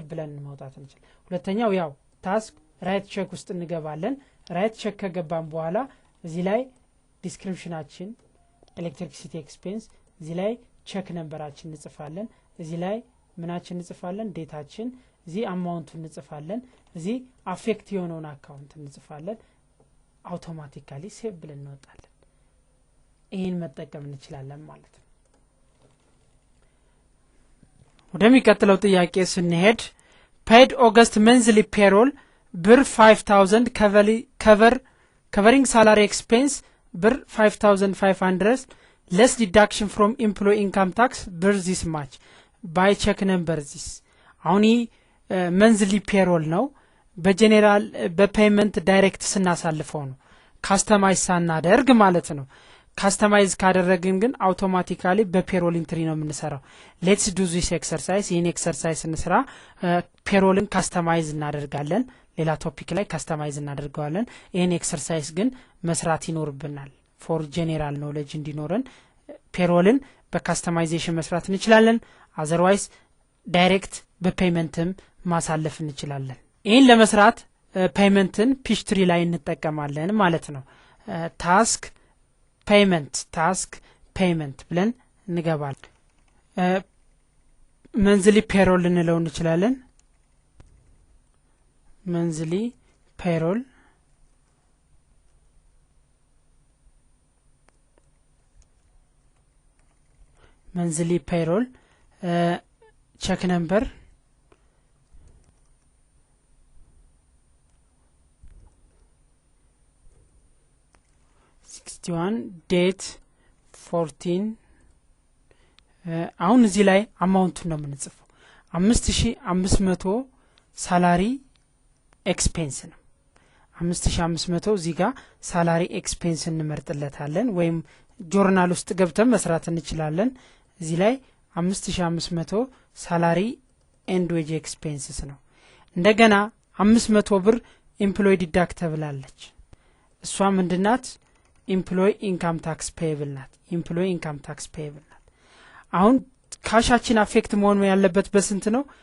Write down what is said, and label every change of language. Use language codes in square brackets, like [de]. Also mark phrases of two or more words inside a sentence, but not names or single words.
[am] ብለን ማውጣት እንችላለን ሁለተኛው ያው [en] task write check [am] ውስጥ እንገባለን [en] write check [am] ከገባን በኋላ እዚህ ላይ ዲስክሪፕሽናችን [en] electricity expense [am] እዚህ ላይ ቼክ ነምበራችን እንጽፋለን እዚህ ላይ ምናችን እንጽፋለን ዴታችን እዚህ አማውንቱን እንጽፋለን እዚህ አፌክት የሆነውን አካውንት እንጽፋለን [en] automatically save [am] ብለን እንወጣለን ይሄን መጠቀም እንችላለን ማለት ነው ወደሚቀጥለው ጥያቄ ስንሄድ [en] paid August monthly payroll ብር 5000 covering salary expense ብር 5500 less deduction from employee income tax ብር this much by check number this [am] አሁን [en] monthly payroll [am] ነው በጀነራል በፔመንት ዳይሬክት ስናሳልፈው ነው ካስተማይዝ ሳናደርግ ማለት ነው ካስተማይዝ ካደረግን ግን አውቶማቲካሊ በፔሮል ኢንትሪ ነው የምንሰራው [en] let's do this [am] exercise ይሄን ኤክሰርሳይዝ እንስራ ፔሮልን ካስተማይዝ እናደርጋለን ሌላ ቶፒክ ላይ ካስተማይዝ እናደርጋለን ይሄን ኤክሰርሳይዝ ግን መስራት ይኖርብናል [en] for general knowledge [am] እንዲኖረን ፔሮልን በካስተማይዜሽን መስራት እንችላለን otherwise ዳይሬክት በፔመንትም ማሳለፍ እንችላለን ይሄን ለመስራት ፔመንትን ፒችትሪ ላይ እንጠቀማለን ማለት ነው ታስክ payment ብለን እንገባለን [en] monthly payroll [am] እንለው እንችላለን [en] monthly payroll check number 61 date 14 [am] አሁን እዚህ ላይ አማውንቱን ነው የምንጽፈው 5500 [en] salary expense [am] ነው 5500 እዚህ ጋር [en] salary expense [am] እንመርጥለታለን ወይም ጆርናል ውስጥ ገብተን መስራት እንችላለን እዚህ ላይ 5500 [en] salary and wage expenses [am] ነው እንደገና 500 ብር [en] employee deductible [am] አለች እሷ ምንድናት [en] employee income tax payable [am] ናት [en] employee income tax payable [am] ናት አሁን ካሻችን አፌክት መሆን ያለበት በስንት ነው